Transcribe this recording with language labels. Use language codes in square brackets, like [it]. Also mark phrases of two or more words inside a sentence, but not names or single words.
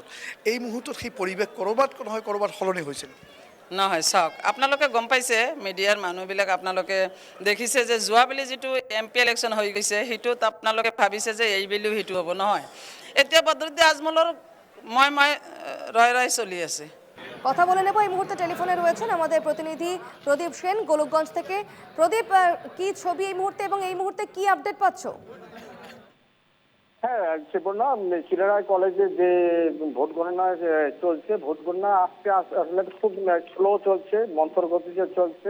[as] এই মুহূৰ্তত সেই পৰিৱেশ ক'ৰবাত নহয় ক'ৰবাত সলনি হৈছিল। নহয়, চাওক, আপোনালোকে গম পাইছে, মিডিয়াৰ মানুহবিলাক আপোনালোকে দেখিছে যে যোৱাবেলি যিটো [en] MP election [as] হৈ গৈছে সেইটোত আপোনালোকে ভাবিছে যে এইবেলিও সেইটো হ'ব। নহয়, এতিয়া বদৰুদ্দিন আজমলৰ মই ৰয় চলি আছে। [bn] কথা বলে নেব, এই মুহূর্তে টেলিফোনে রয়েছেন আমাদের প্রতিনিধি প্রদীপ সেন গোলকগঞ্জ থেকে। প্রদীপ, কি ছবি এই মুহূর্তে এবং এই মুহূর্তে কি আপডেট পাচ্ছ? হ্যাঁ, সুবর্ণা, চিরারায় কলেজে যে ভোট গণনা চলছে, ভোট গণনা আজকে আসলে খুব স্লো চলছে, মন্থর গতিতে চলছে।